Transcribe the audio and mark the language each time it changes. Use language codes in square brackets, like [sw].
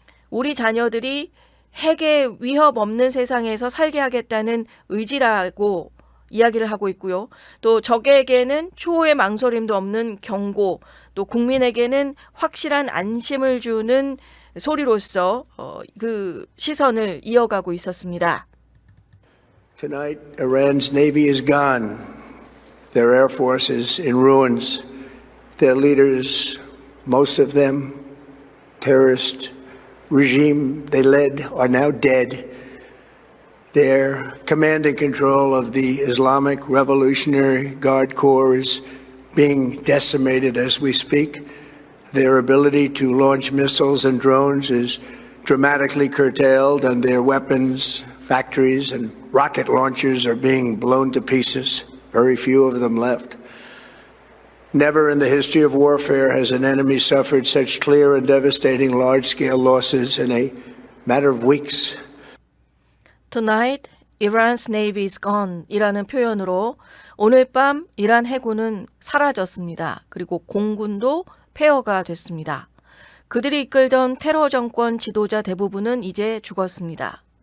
[ko] 우리 자녀들이 핵의 위협 없는 세상에서 살게 하겠다는 의지라고 이야기를 하고 있고요. 또 적에게는 추호의 망설임도 없는 경고, 또 국민에게는 확실한 안심을 주는 소리로서 그 시선을 이어가고 있었습니다. [en] Tonight, Iran's navy is gone. Their air force is in ruins. Their leaders, most of them, terrorist regime they led, are now dead. Their command and control of the Islamic Revolutionary Guard Corps is being decimated as we speak. Their ability to launch missiles and drones is dramatically curtailed, and their weapons factories and rocket launchers are being blown to pieces. Very few of them left. Never in the history of warfare has an enemy suffered such clear and devastating large-scale losses in a matter of weeks. Tonight, Iran's navy is gone [ko] 이라는 표현으로 오늘 밤 이란 해군은 사라졌습니다. 그리고 공군도 폐허가 됐습니다. 그들이 이끌던 테러 정권 지도자 대부분은 이제 죽었습니다.